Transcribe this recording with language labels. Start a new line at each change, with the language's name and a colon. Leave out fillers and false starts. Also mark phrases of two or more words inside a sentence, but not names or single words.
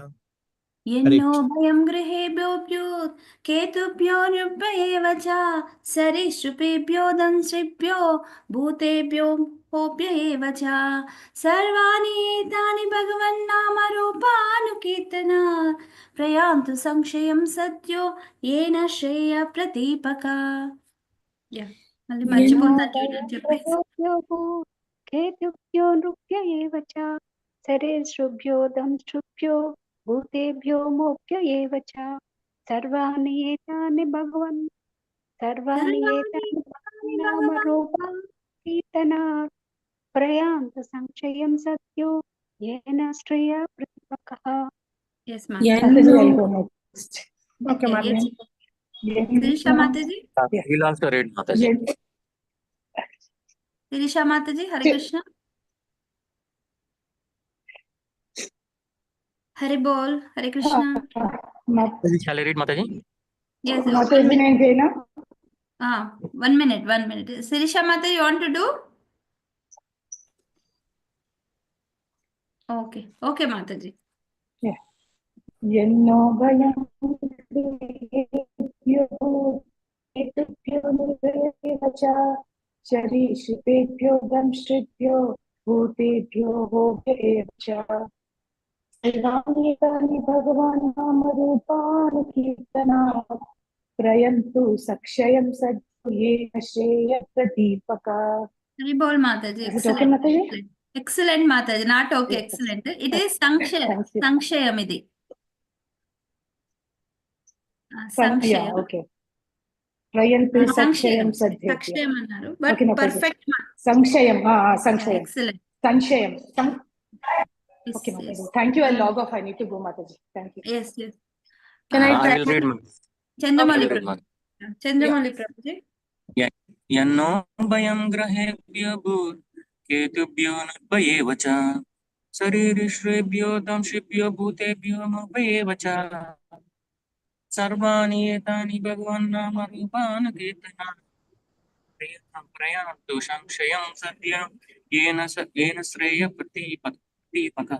Sanskrit: यन्नो भयं गृहेभ्यो भूत् केतुभ्यो नृभ्य एव च सरीसृपेभ्यो दंस्त्रिभ्यो भूतेभ्यो मोभ्य एव च सर्वाणि एतानि भगवन्नामरूपानुकीर्तनात् प्रयान्तु संशयं सद्यो येन श्रेयः प्रतीपकाः।
Telugu: మళ్ళీ మర్చిపోతాను చూడండి చెప్పేసి
Sanskrit: केतुभ्यो नृभ्य एव च सरीसृभ्यो दंष्ट्रुभ्यो भूतेभ्यो मोभ्य एव च सर्वाणि एतानि नामरूपाकीर्तनात् प्रयान्तु संशयं सद्यो येन श्रेयः प्रतीपकाः।
English: Yes, Okay, Marlene. Sirisha Mataji. He'll also read Mataji. Sirisha Mataji, Hare Krishna. Hare Bol, Hare Krishna. Shall I read Mataji? Yes, Mataji,
Telugu: నేను చేయనా?
English: 1 minute, 1 minute. Sirisha Mata, you want to do? Okay, okay, Mataji. Yeah.
Sanskrit: यन्नो भयं शरीषिपेभ्यो दंष्ट्रिभ्यो भूतेभ्यो भोगेभ्यो च सर्वाणि भगवान् नामरूपाणि कीर्तनात् प्रयन्तु सक्षयं सद्ये श्रेय प्रदीपका.
English: Hari Bol Mataji. Is it okay, Mataji? Excellent, Mataji. Not okay, Yes. excellent. It is Sankshayam. Thank you.
Telugu: Sankshayam idi.
English: Yeah, Sankshayam. okay. Prayantu Sankshayam.
Sanskrit: सक्षयं सद्यत्य.
Telugu: Sakshayam annaru.
English: But Okay, Mataji. perfect. Sankshayam. Yeah, Sankshayam. excellent. Sanshayam. Yes, Okay, Mataji. yes. Thank you. I'll log off. I need to go, Mataji. Thank you. Yes, yes. Can I I will try? read. Chandramauli Okay. Prabhu. Chandramauli Prabhuji.
Sanskrit: यन्नो भयं ग्रहेभ्यो भूत् केतुभ्यो निर्भयेव च शरीरिष्वेभ्यो दंशिभ्यो भूतेभ्यो निर्भयेव च सर्वाणि एतानि भगवन्नामरूपान् कीर्तनात् प्रयान्तु संशयं सद्य येन श्रेय प्रदीपकः.